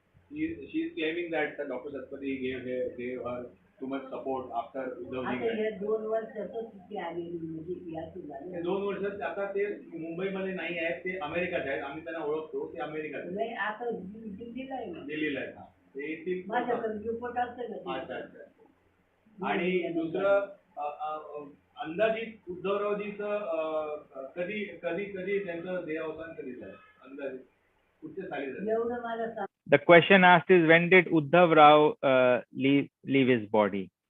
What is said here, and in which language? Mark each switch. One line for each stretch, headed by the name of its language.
English: She is claiming that Dr. Satpathy gave her too much support after Udhavji.
Marathi: 2 वर्षातच आलेली म्हणजे या 2 वर्षात आता ते मुंबईमध्ये नाही आहेत, ते अमेरिकात आहेत. आम्ही त्यांना ओळखतो, ते अमेरिकात आहेत. नाही आता दिल्लीला आहे ना. दिल्लीला आहेत. ते येतील. माझ्याकडे रिपोर्ट असतं ना. अच्छा. आणि दुसरं अंदाजित उद्धवरावजीचं कधी त्यांचं देहावसान कधी झालं अंदाजित कुठच्या साली झालं? एवढं मला सांग.
English: The question asked is, when did Udhavrao leave his body?